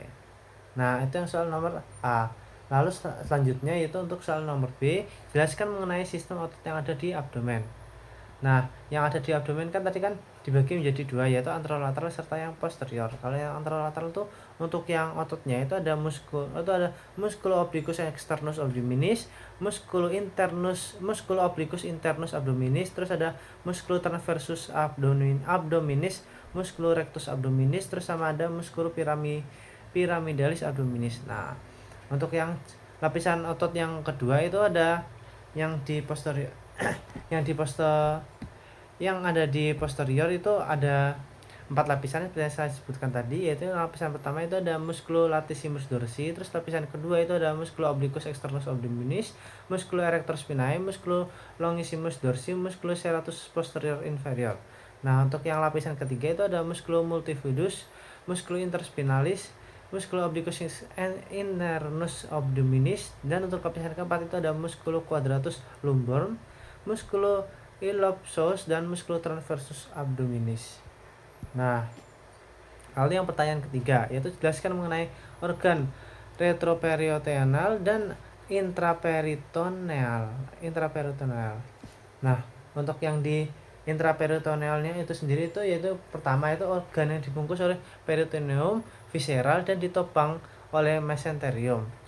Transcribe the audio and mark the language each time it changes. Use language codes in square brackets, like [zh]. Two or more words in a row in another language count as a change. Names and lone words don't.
[id] Nah, itu yang soal nomor A. Lalu selanjutnya yaitu untuk soal nomor B, jelaskan mengenai sistem otot yang ada di abdomen. Nah, yang ada di abdomen kan tadi kan dibagi menjadi dua, yaitu anterolateral serta yang posterior. Kalau yang anterolateral tuh untuk yang ototnya itu ada [la] musculo obliquus externus abdominis, musculo obliquus internus abdominis, [id] terus ada [la] musculo transversus abdominis, musculo rectus abdominis, [id] terus sama ada [la] musculo pyramidalis abdominis. [id] Nah, untuk yang lapisan otot yang kedua itu ada yang di posterior yang ada di posterior itu ada 4 lapisan seperti yang saya sebutkan tadi, yaitu lapisan pertama itu ada [la] musculo latissimus dorsi, [id] terus lapisan kedua itu ada [la] musculo obliquus externus abdominis, musculo erector spinae, musculo longissimus dorsi, musculo serratus posterior inferior. [id] Nah, untuk yang lapisan ketiga itu ada [la] musculo multifidus, musculo interspinalis, musculo obliquus internus abdominis, [id] dan untuk lapisan keempat itu ada [la] musculo quadratus lumborum, musculo iliopsoas, dan musculo transversus abdominis. [id] Nah, lalu yang pertanyaan ketiga yaitu jelaskan mengenai organ retroperitoneal dan intraperitoneal. Nah, untuk yang di intraperitonealnya itu sendiri itu yaitu pertama itu organ yang dibungkus oleh peritoneum, visceral, dan ditopang oleh mesenterium.